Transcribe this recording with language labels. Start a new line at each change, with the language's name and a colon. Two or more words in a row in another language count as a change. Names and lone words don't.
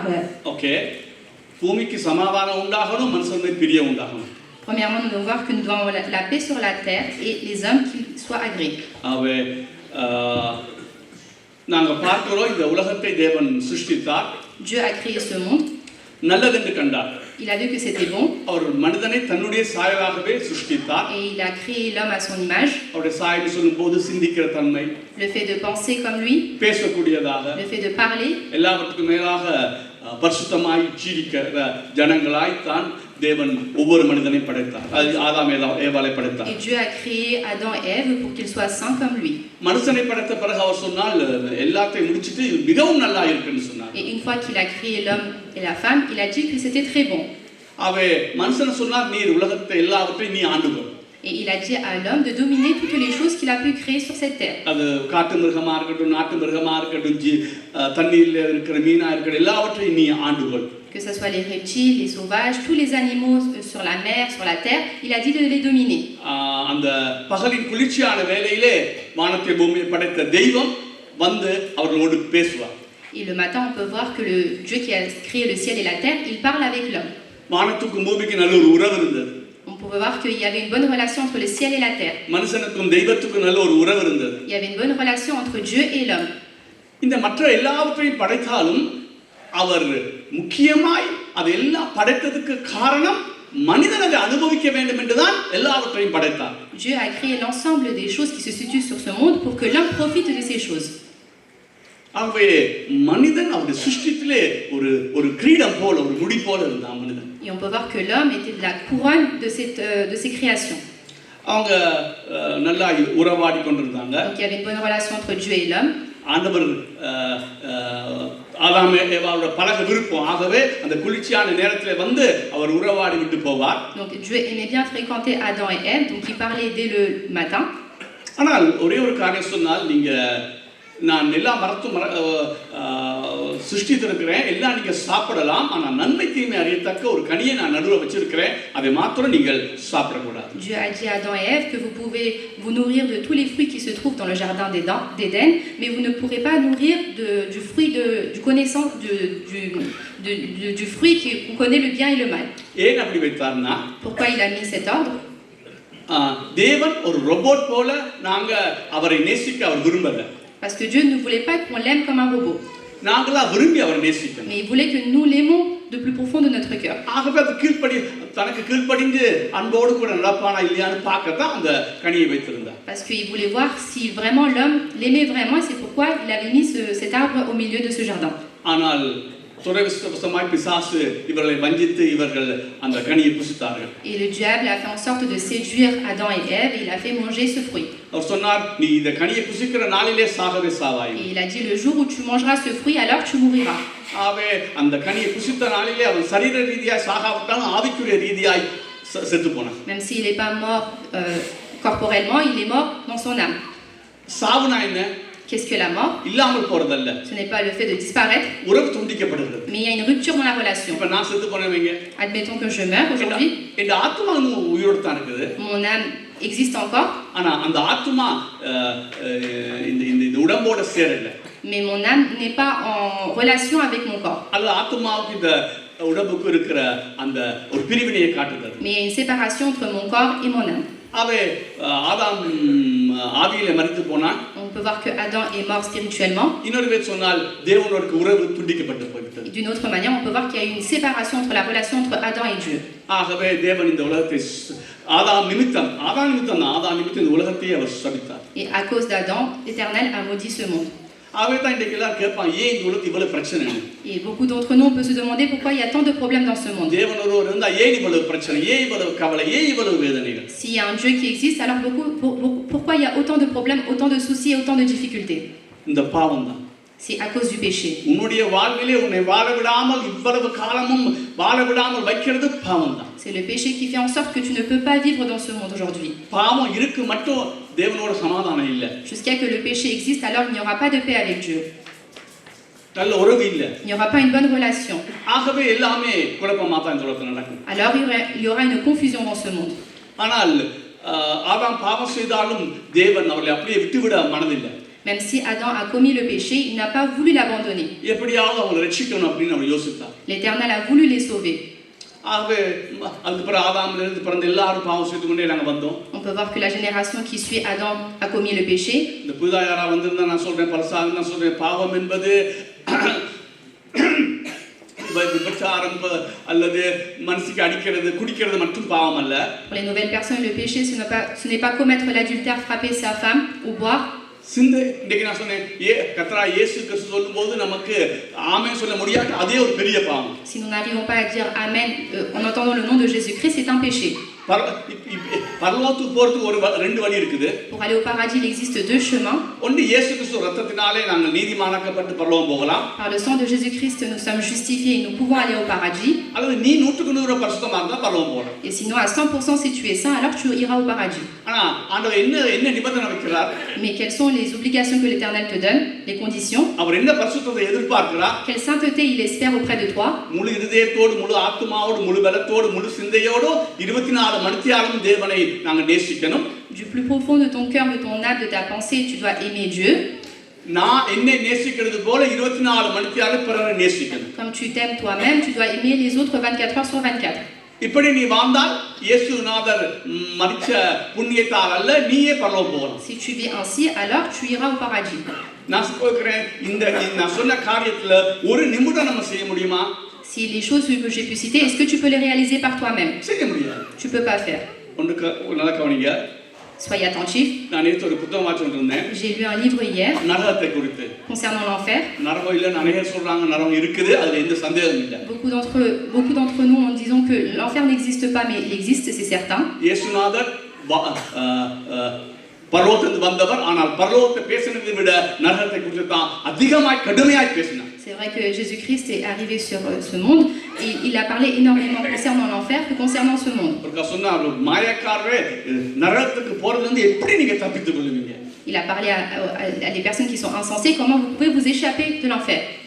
Tamil: ஓகே, பூமிக்கு சமாதானம் உண்டாகணும், மனுஷர் மேல் பிரியம் உண்டாகணும்.
French: Premièrement, nous devons voir que nous devons avoir la paix sur la terre et les hommes qui soient agréés.
Tamil: ஆவே நாங்க பார்க்கிறோம், இந்த உலகத்தை தேவன் சிருஷ்டித்தார்.
French: Dieu a créé ce monde.
Tamil: நல்லதென்று கண்டார்.
French: Il a vu que c'était bon.
Tamil: அவர் மனிதனை தன்னுடைய சாயலாகவே சிருஷ்டித்தார்.
French: Et il a créé l'homme à son image.
Tamil: அவருடைய சாயல் சொல்லும்போது சிந்திக்கிற தன்மை,
French: le fait de penser comme lui,
Tamil: பேசக்கூடியதாக,
French: le fait de parler,
Tamil: எல்லாவற்றுக்கும் மேலாக பரிசுத்தமாய் ஜீவிக்கிற ஜனங்களாய் தான் தேவன் ஒவ்வொரு மனிதனை படைத்தார். ஆதாம் ஏவாளை படைத்தார்.
French: Et Dieu a créé Adam et Ève pour qu'ils soient saints comme lui.
Tamil: மனுஷனை படைத்த பிறகு அவர் சொன்னால் எல்லாத்தையும் முடிச்சிட்டு மிகவும் நல்லா இருக்குன்னு சொன்னார்.
French: Et une fois qu'il a créé l'homme et la femme, il a dit que c'était très bon.
Tamil: அவே மனுஷன் சொன்னார் நீர் உலகத்தை எல்லாவற்றையும் நீ ஆண்டுகொள்.
French: Et il a dit à l'homme de dominer toutes les choses qu'il a pu créer sur cette terre.
Tamil: அது காட்டு மிருகமா இருக்கட்டும், நாட்டு மிருகமா இருக்கட்டும், தண்ணீர்ல இருக்கிற மீனா இருக்கட்டும், எல்லாவற்றையும் நீ ஆண்டுகொள்.
French: Que ce soit les reptiles, les sauvages, tous les animaux sur la mer, sur la terre, il a dit de les dominer.
Tamil: அந்த பகலின் குளிர்ச்சியான வேளையிலே வானத்தை பூமியை படைத்த தெய்வம் வந்து அவர்களோடு பேசுவார்.
French: Et le matin, on peut voir que le Dieu qui a créé le ciel et la terre, il parle avec l'homme.
Tamil: வானத்துக்கும் பூமிக்கும் நல்ல ஒரு உறவு இருந்தது.
French: On pouvait voir qu'il y avait une bonne relation entre le ciel et la terre.
Tamil: மனுஷனுக்கும் தெய்வத்துக்கும் நல்ல ஒரு உறவு இருந்தது.
French: Il y avait une bonne relation entre Dieu et l'homme.
Tamil: இந்த மற்ற எல்லாவற்றையும் படைத்தாலும் அவர் முக்கியமாய் அதெல்லாம் படைத்ததுக்கு காரணம் மனிதன் அதை அனுபவிக்க வேண்டும் என்றுதான் எல்லாவற்றையும் படைத்தார்.
French: Dieu a créé l'ensemble des choses qui se situent sur ce monde pour que l'homme profite de ces choses.
Tamil: ஆகவே மனிதன் அவருடைய சிருஷ்டித்திலே ஒரு கிரீடம் போல ஒரு முடி போல இருந்தான் மனிதன்.
French: Et on peut voir que l'homme était de la couronne de ces créations.
Tamil: அவங்க நல்லா உறவாடி கொண்டிருந்தாங்க.
French: Donc il y avait une bonne relation entre Dieu et l'homme.
Tamil: ஆண்டவர் ஆதாம் ஏவாளோட பழக விருப்பம், ஆகவே அந்த குளிர்ச்சியான நேரத்திலே வந்து அவர் உறவாடி விட்டு போவார்.
French: Donc Dieu aimait bien fréquenter Adam et Ève, donc il parlait dès le matin.
Tamil: ஆனால் ஒரே ஒரு காரியம் சொன்னால், நீங்க நான் எல்லா மரத்தும் சிருஷ்டித்திருக்கிறேன், எல்லாம் நீங்க சாப்பிடலாம், ஆனால் நன்மை தீமை அறியத்தக்க ஒரு கனியை நான் நடுவில் வச்சிருக்கிறேன், அதை மாத்திரம் நீங்கள் சாப்பிடக்கூடாது.
French: Dieu a dit à Adam et Ève que vous pouvez vous nourrir de tous les fruits qui se trouvent dans le jardin d'Éden, mais vous ne pourrez pas nourrir du fruit du connaissance du fruit qu'on connaît le bien et le mal.
Tamil: ஏன் அப்படி வைத்தார்னா,
French: Pourquoi il a mis cet ordre?
Tamil: தேவன் ஒரு ரோபோட் போல நாங்க அவரை நேசிக்க அவர் விரும்பல.
French: Parce que Dieu ne voulait pas qu'on l'aime comme un robot.
Tamil: நாங்களா விரும்பி அவரை நேசிக்கணும்.
French: Mais il voulait que nous l'aimons de plus profond de notre cœur.
Tamil: ஆகவே அது தனக்கு கீழ்ப்படிந்து அன்போடு கூட நடப்பானா இல்லையான்னு பார்க்கத்தான் அந்த கனியை வைத்திருந்தார்.
French: Parce qu'il voulait voir si vraiment l'homme l'aimait vraiment, et c'est pourquoi il avait mis cet arbre au milieu de ce jardin.
Tamil: ஆனால் துரதிர்ஷ்டவசமாய் பிசாசு இவர்களை வஞ்சித்து இவர்கள் அந்த கனியை புசித்தார்கள்.
French: Et le diable a fait en sorte de séduire Adam et Ève, et il a fait manger ce fruit.
Tamil: அவர் சொன்னார், நீ இந்த கனியை புசிக்கிற நாளிலே சாகவே சாவாய்.
French: Et il a dit, le jour où tu mangeras ce fruit, alors tu mouriras.
Tamil: ஆவே அந்த கனியை புசித்த நாளிலே அவன் சரீர ரீதியாய் சாகாவிட்டாலும் ஆவிக்குரிய ரீதியாய் செத்து போனான்.
French: Même s'il n'est pas mort corporellement, il est mort dans son âme.
Tamil: சாவுனா என்ன?
French: Qu'est-ce que la mort?
Tamil: இல்லாமல் போறதல்ல.
French: Ce n'est pas le fait de disparaître,
Tamil: உறவு துண்டிக்கப்படுகிறது.
French: mais il y a une rupture dans la relation.
Tamil: இப்ப நான் செத்து போனவங்க,
French: Admettons que je meurs aujourd'hui,
Tamil: இந்த ஆத்மா இன்னும் உயிரோடு தான் இருக்குது.
French: mon âme existe encore,
Tamil: ஆனா அந்த ஆத்மா இந்த உடம்போட சேரல.
French: mais mon âme n'est pas en relation avec mon corps.
Tamil: அது ஆத்மாவுக்கு இந்த உடம்புக்கு இருக்கிற அந்த ஒரு பிரிவினையை காட்டுகிறது.
French: Mais il y a une séparation entre mon corps et mon âme.
Tamil: அவே ஆதாம் ஆவியிலே மரித்து போனான்.
French: On peut voir que Adam est mort spirituellement.
Tamil: இன்னொரு வேளை சொன்னால் தேவனோட உறவு துண்டிக்கப்பட்டு போய்விட்டது.
French: D'une autre manière, on peut voir qu'il y a eu une séparation entre la relation entre Adam et Dieu.
Tamil: ஆகவே தேவன் இந்த உலகத்தை ஆதாம் நிமித்தம் இந்த உலகத்தையே அவர் சபித்தார்.
French: Et à cause d'Adam, l'Éternel a maudit ce monde.
Tamil: ஆகவே தான் இன்றைக்கு எல்லாரும் கேட்பான், ஏன் இந்த உலகத்தில் இவ்வளவு பிரச்சனை?
French: Et beaucoup d'entre nous, on peut se demander pourquoi il y a tant de problèmes dans ce monde.
Tamil: தேவன் ஒருவர் இருந்தா ஏன் இவ்வளவு பிரச்சனை, ஏன் இவ்வளவு கவலை, ஏன் இவ்வளவு வேதனைகள்?
French: S'il y a un Dieu qui existe, alors pourquoi il y a autant de problèmes, autant de soucis et autant de difficultés?
Tamil: இந்த பாவம் தான்.
French: C'est à cause du péché.
Tamil: உன்னுடைய வாழ்விலே உன்னை வாழ விடாமல் இவ்வளவு காலமும் வாழ விடாமல் வைக்கிறது பாவம் தான்.
French: C'est le péché qui fait en sorte que tu ne peux pas vivre dans ce monde aujourd'hui.
Tamil: பாவம் இருக்கு மட்டும் தேவனோட சமாதானம் இல்ல.
French: Jusqu'à que le péché existe, alors il n'y aura pas de paix avec Dieu.
Tamil: நல்ல உறவு இல்ல.
French: Il n'y aura pas une bonne relation.
Tamil: ஆகவே எல்லாமே குழப்பமா தான் இந்த உலகத்துல நடக்கும்.
French: Alors il y aura une confusion dans ce monde.
Tamil: ஆனால் ஆதாம் பாவம் செய்தாலும் தேவன் அவரை அப்படியே விட்டுவிட மனதில்லை.
French: Même si Adam a commis le péché, il n'a pas voulu l'abandonner.
Tamil: எப்படியாவது அவங்களை ரட்சிக்கணும் அப்படின்னு அவர் யோசித்தார்.
French: L'Éternel a voulu les sauver.
Tamil: ஆகவே அதுக்கப்புறம் ஆதாமிலிருந்து பிறந்த எல்லாரும் பாவம் செய்து கொண்டே நாங்கள் வந்தோம்.
French: On peut voir que la génération qui suit Adam a commis le péché.
Tamil: இந்த புதிதா யாரா வந்திருந்தா நான் சொல்றேன், பலசாக நான் சொல்றேன், பாவம் என்பது விபச்சாரம் அல்லது மனசுக்கு அடிக்கிறது குடிக்கிறது மட்டும் பாவம் அல்ல.
French: Pour les nouvelles personnes, le péché ce n'est pas commettre l'adultère, frapper sa femme ou boire.
Tamil: சிந்தை இன்னைக்கு நான் சொன்னேன் கர்த்தராகிய இயேசு கிறிஸ்து சொல்லும்போது நமக்கு ஆமென் சொல்ல முடியாது, அதே ஒரு பெரிய பாவம்.
French: Si nous n'arrivons pas à dire Amen en entendant le nom de Jésus-Christ, c'est un péché.
Tamil: பரலோகத்துக்கு போறதுக்கு ஒரு ரெண்டு வழி இருக்குது.
French: Pour aller au paradis, il existe deux chemins.
Tamil: ஒன்று இயேசு கிறிஸ்து ரத்தத்தினாலே நாங்கள் நீதிமானாக்கப்பட்டு பரலோகம் போகலாம்.
French: Par le sang de Jésus-Christ, nous sommes justifiés et nous pouvons aller au paradis.
Tamil: அல்லது நீ 100% பரிசுத்தமா இருந்தா பரலோகம் போகலாம்.
French: Et sinon, à 100% si tu es saint, alors tu iras au paradis.
Tamil: ஆனா ஆண்டவர் என்ன நிபந்தனை வைக்கிறார்?
French: Mais quelles sont les obligations que l'Éternel te donne, les conditions?
Tamil: அவர் என்ன பரிசுத்தத்தை எதிர்பார்க்கிறார்?
French: Quelle sainteté il espère auprès de toi?
Tamil: முழு இதயத்தோடு, முழு ஆத்துமாவோடு, முழு பலத்தோடு, முழு சிந்தையோடு 24 மணித்தியாலும் தேவனை நாங்கள் நேசிக்கணும்.
French: Du plus profond de ton cœur, de ton âme, de ta pensée, tu dois aimer Dieu.
Tamil: நான் என்னை நேசிக்கிறது போல 24 மணித்தியாலும் பிறரை நேசிக்கணும்.
French: Comme tu t'aimes toi-même, tu dois aimer les autres 24 heures sur 24.
Tamil: இப்படி நீ வாழ்ந்தால் இயேசுநாதர் மரிச்ச புண்ணியத்தால் அல்ல, நீயே பரலோகம் போகலாம்.
French: Si tu vis ainsi, alors tu iras au paradis.
Tamil: நான் சொல்கிறேன், இந்த நான் சொன்ன காரியத்துல ஒரு நிமிடம் நம்ம செய்ய முடியுமா?
French: Si les choses que j'ai pu citer, est-ce que tu peux les réaliser par toi-même?
Tamil: செய்ய முடியாது.
French: Tu peux pas faire.
Tamil: நல்லா கவனிங்க.
French: Soyez attentifs.
Tamil: நான் நேற்று ஒரு புத்தகம் வாசிச்சுட்டு இருந்தேன்.
French: J'ai lu un livre hier
Tamil: நரகத்தை குறித்து.
French: concernant l'enfer.
Tamil: நரகம் இல்ல, நிறைய சொல்றாங்க நரகம் இருக்குது, அதுல எந்த சந்தேகமும் இல்லை.
French: Beaucoup d'entre nous en disant que l'enfer n'existe pas, mais il existe, c'est certain.
Tamil: இயேசுநாதர் பரலோகத்துக்கு வந்தவர், ஆனால் பரலோகத்தை பேசினதை விட நரகத்தை குறித்து தான் அதிகமாய் கடுமையாய் பேசினார்.
French: C'est vrai que Jésus-Christ est arrivé sur ce monde et il a parlé énormément concernant l'enfer que concernant ce monde. Il a parlé à des personnes qui sont insensées, comment vous pouvez vous échapper de l'enfer.